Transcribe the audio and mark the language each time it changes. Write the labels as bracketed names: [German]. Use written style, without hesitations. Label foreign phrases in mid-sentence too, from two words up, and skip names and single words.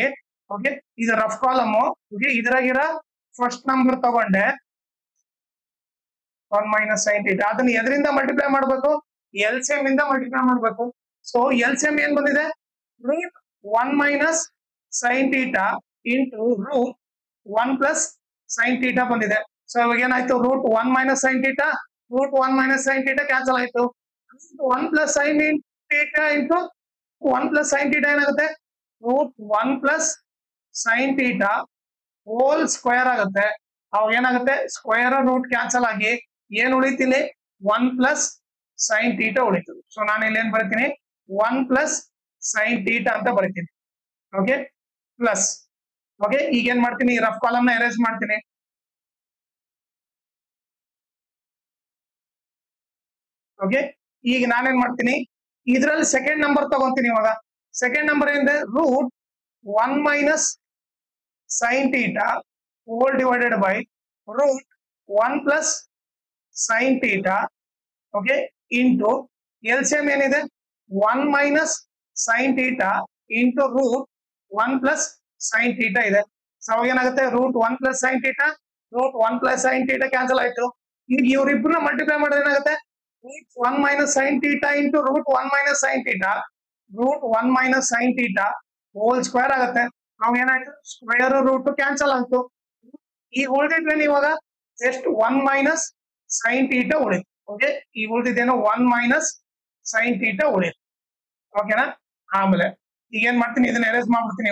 [Kannada] ಓಕೆ ಇದು [English] rough column. [Kannada] ಓಕೆ ಇದ್ರಾಗಿರೋ [English] first number [Kannada] ತಗೊಂಡೆ [English] 1 minus sin theta [Kannada] ಅದನ್ನ ಎದರಿಂದ ಮಲ್ಟಿಪ್ಲೈ ಮಾಡಬೇಕು LCM ಇಂದ ಮಲ್ಟಿಪ್ಲೈ ಮಾಡಬೇಕು. ಸೊ LCM ಏನ್ ಬಂದಿದೆ [English] root 1 minus sin theta into root 1 plus sin theta [Kannada] ಬಂದಿದೆ. ಸೊ ಇವಾಗ ಏನಾಯ್ತು [English] root 1 minus sin theta root 1 minus sin theta cancel [Kannada] ಆಯ್ತು. [English] 1 plus sin theta into 1 plus sin theta [Kannada] ಏನಾಗುತ್ತೆ [English] root 1 plus sin theta whole square [Kannada] ಆಗುತ್ತೆ. ಅವಾಗ ಏನಾಗುತ್ತೆ [English] square root cancel [Kannada] ಆಗಿ ಏನ್ ಉಳಿತಿಲ್ಲಿ [English] 1 plus sin theta [Kannada] ಉಳಿತು. ಸೊ ನಾನು ಇಲ್ಲಿ ಏನ್ ಬರೀತೀನಿ [English] 1 plus sin theta [Kannada] ಅಂತ ಬರೀತೀನಿ. [English] okay plus okay [Kannada] ಈಗ ಏನ್ ಮಾಡ್ತೀನಿ [English] rough column [Kannada] ನ ಎರೇಸ್ ಮಾಡ್ತೀನಿ. ಓಕೆ ಈಗ ನಾನೇನ್ ಮಾಡ್ತೀನಿ ಇದ್ರಲ್ಲಿ [English] second number [Kannada] ತಗೊಂತೀನಿ. ಇವಾಗ [English] second number [Kannada] ಏನಿದೆ [English] root 1 minus sin theta whole divided by root 1 plus sin theta okay into LCM [Kannada] ಏನಿದೆ [English] 1 minus sin theta into root 1 plus sin theta [Kannada] ಇದೆ. ಸೊ ಅವಾಗ ಏನಾಗುತ್ತೆ [English] root 1 plus sin theta root 1 plus sin theta cancel [Kannada] ಆಯ್ತು. ಈಗ ಇವ್ರಿಬ್ರನ್ನ ಮಲ್ಟಿಪ್ಲೈ ಮಾಡಿದ್ರೆ ಏನಾಗುತ್ತೆ [English] root 1 minus sin theta into root 1 minus sin theta root 1 minus sin theta whole square [Kannada] ಆಗುತ್ತೆ. ನಾವು ಏನಾಯ್ತು [English] square root cancel [Kannada] ಆಯ್ತು. ಈ ಉಳಿದಿದ್ವೇನು ಇವಾಗ [English] just 1 minus sin theta [Kannada] ಉಳಿತು. ಓಕೆ ಈ ಉಳಿದಿದ್ದೇನು [English] 1 minus sin theta [Kannada] ಉಳಿತು. ಓಕೆನಾ ಆಮೇಲೆ ಈಗ ಏನ್ ಮಾಡ್ತೀನಿ ಇದನ್ನ ಎರೇಸ್ ಮಾಡ್ಬಿಡ್ತೀನಿ.